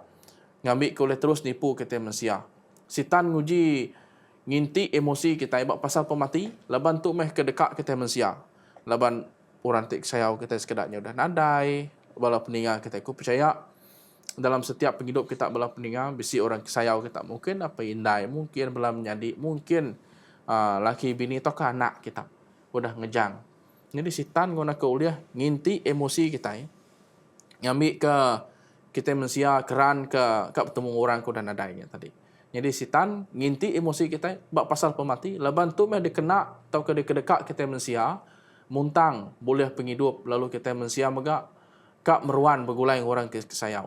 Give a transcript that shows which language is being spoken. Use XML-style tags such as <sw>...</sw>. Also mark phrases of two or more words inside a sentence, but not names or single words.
<iba>Ngambil ke oleh terus nipu kita manusia. Sitan nguji nginti emosi kita ibak pasal pemati. Laban tu meh kedekak kita manusia. Laban orang tik sayau kita sekedarnya udah nadai. Bala peninga kita ku percaya. Dalam setiap penghidup kita bala peninga. Bisi orang sayau kita mungkin apa indai. Mungkin bala menjadi. Mungkin laki bini atau anak kita. Udah ngejang. Jadi sitan guna ke uliah nginti emosi kita ya. Ngambil ke kita manusia keran ke bertemu orang ku dan adanya tadi. Jadi sitan nginti emosi kita bak pasal pemati laban tu meh dikena atau ke dekat kita manusia muntang boleh penghidup lalu kita manusia mega kak meruan begulai orang ke sayau.</iba>